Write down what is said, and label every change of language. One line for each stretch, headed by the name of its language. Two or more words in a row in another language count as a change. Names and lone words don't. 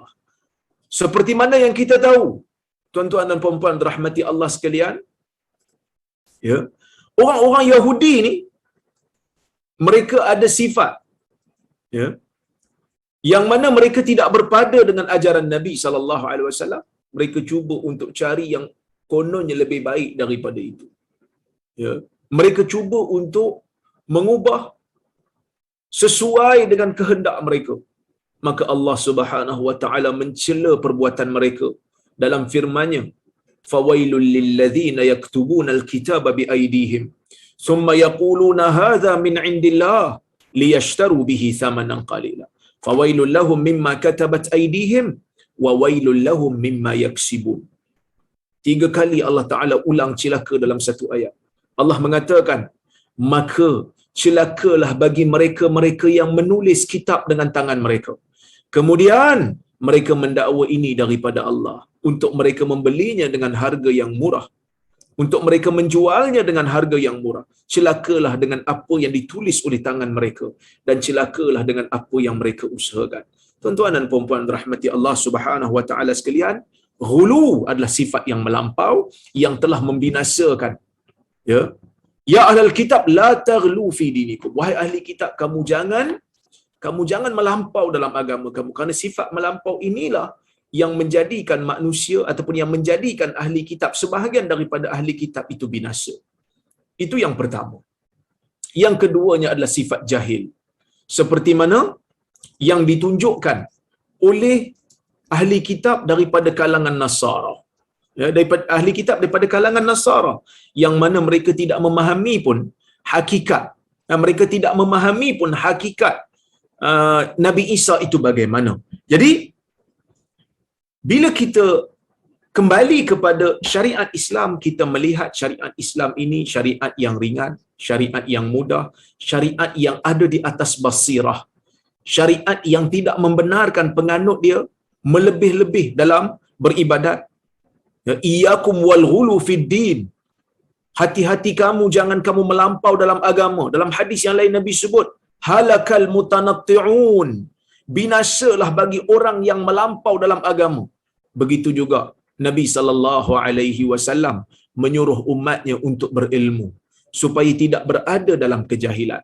Malay: Seperti mana yang kita tahu, tuan-tuan dan puan-puan rahmati Allah sekalian, ya, orang-orang Yahudi ni mereka ada sifat, ya, yang mana mereka tidak berpada dengan ajaran Nabi
Arabic: صلى الله عليه وسلم.
Malay: Mereka cuba untuk cari yang kononnya lebih baik daripada itu. Ya, mereka cuba untuk mengubah sesuai dengan kehendak mereka. Maka Allah
Arabic: سبحانه وتعالى
Malay: mencela perbuatan mereka dalam firman-Nya,
Arabic: فويل للذين يكتبون الكتاب بأيديهم ثم يقولون هذا من عند الله ليشتروا به ثمنا قليلا فويل لهم مما كتبت أيديهم وويل لهم مما يكسبون.
Malay: 3 kali Allah Taala ulang celaka dalam satu ayat. Allah mengatakan, maka celakalah bagi mereka-mereka yang menulis kitab dengan tangan mereka. Kemudian mereka mendakwa ini daripada Allah untuk mereka membelinya dengan harga yang murah, untuk mereka menjualnya dengan harga yang murah. Celakalah dengan apa yang ditulis oleh tangan mereka, dan celakalah dengan apa yang mereka usahakan. Tuan-tuan dan puan-puan rahmati Allah
Arabic: سبحانه وتعالى
Malay: sekalian, ghulu adalah sifat yang melampau yang telah membinasakan.
Arabic: يا يا أهل الكتاب لا تغلوا في دينكم.
Malay: Wahai ahli kitab, kamu jangan melampau dalam agama kamu, kerana sifat melampau inilah yang menjadikan manusia ataupun yang menjadikan ahli kitab, sebahagian daripada ahli kitab itu binasa. Itu yang pertama. Yang keduanya adalah sifat jahil. Seperti mana yang ditunjukkan oleh ahli kitab daripada kalangan Nasara. Ya, daripada ahli kitab daripada kalangan Nasara, yang mana mereka tidak memahami pun hakikat. Mereka tidak memahami pun hakikat Nabi Isa itu bagaimana. Jadi bila kita kembali kepada syariat Islam, kita melihat syariat Islam ini syariat yang ringan, syariat yang mudah, syariat yang ada di atas basirah, syariat yang tidak membenarkan penganut dia melebih-lebih dalam beribadat.
Arabic: يا إياكم والغلو في الدين.
Malay: Hati-hati kamu, jangan kamu melampau dalam agama. Dalam hadis yang lain Nabi sebut,
Arabic: هلك المتنطعون.
Malay: Binasalah bagi orang yang melampau dalam agama. Begitu juga Nabi
Arabic: صلى الله عليه وسلم
Malay: menyuruh umatnya untuk berilmu supaya tidak berada dalam kejahilan.